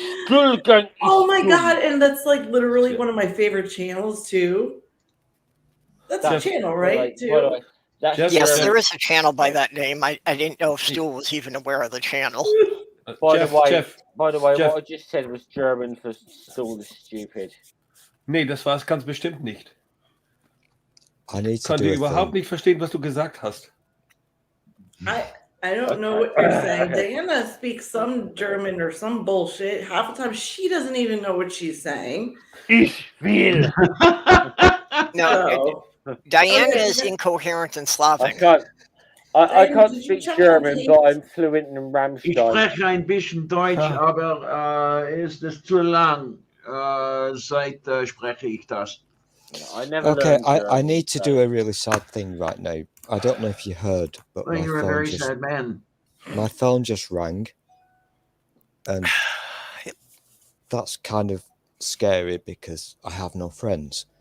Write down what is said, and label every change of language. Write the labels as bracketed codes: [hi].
[en] Oh my god, and that's like literally one of my favorite channels too. That's a channel, right? Yes, there is a channel by that name. I didn't know if Stool was even aware of the channel. By the way, what I just said was German for Stool is stupid. [de] Nee, das war es ganz bestimmt nicht. Ich konnte überhaupt nicht verstehen, was du gesagt hast. [en] I don't know what you're saying. Diana speaks some German or some bullshit. Half the time she doesn't even know what she's saying. [de] Ich will. [en] No, Diana is incoherent in Slavic. I can't speak German, but I'm fluent in Rammstein. [de] Ich spreche ein bisschen Deutsch, aber ist es zu lang. Seit spreche ich das. [en] Okay, I need to do a really sad thing right now. I don't know if you heard, but you're a very sad man. My phone just rang, and that's kind of scary because I have no friends.